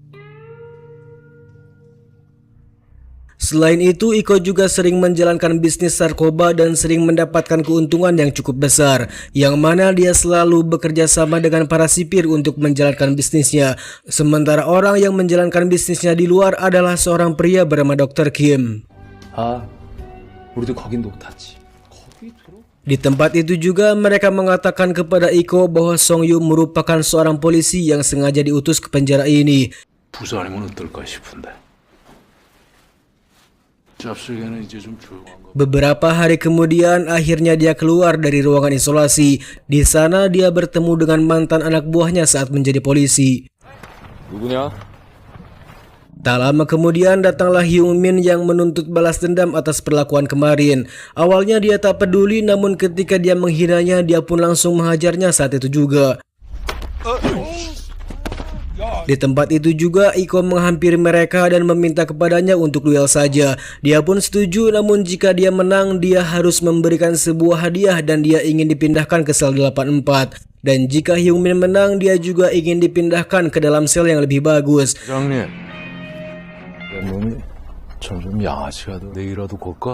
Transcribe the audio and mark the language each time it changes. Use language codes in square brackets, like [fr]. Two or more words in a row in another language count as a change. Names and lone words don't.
[id] Selain itu, Iko juga sering menjalankan bisnis narkoba dan sering mendapatkan keuntungan yang cukup besar, yang mana dia selalu bekerja sama dengan para sipir untuk menjalankan bisnisnya. Sementara orang yang menjalankan bisnisnya di luar adalah seorang pria bernama Dr. Kim. [ko] 아, 우리도 거긴 녹탔지. [id] Di tempat itu juga mereka mengatakan kepada Iko bahwa Song Yu merupakan seorang polisi yang sengaja diutus ke penjara ini. [ko] 부서 아니면 어떨까 싶은데. 잡수기에는 이제 좀 조용한 거. [id] Beberapa hari kemudian akhirnya dia keluar dari ruangan isolasi. Di sana dia bertemu dengan mantan anak buahnya saat menjadi polisi. [ko] 누구냐? [id] Tak lama kemudian datanglah Hyung Min yang menuntut balas dendam atas perlakuan kemarin. Awalnya dia tak peduli, namun ketika dia menghinanya, dia pun langsung menghajarnya saat itu juga. [ko] 야, [id] Di tempat itu juga Iko menghampiri mereka dan meminta kepadanya untuk duel saja. Dia pun setuju, namun jika dia menang dia harus memberikan sebuah hadiah dan dia ingin dipindahkan ke sel 84. Dan jika Hyung Min menang, dia juga ingin dipindahkan ke dalam sel yang lebih bagus. [ko] 부장님, 내 몸이 점점 양아치가 돼. 내일이라도 걸까?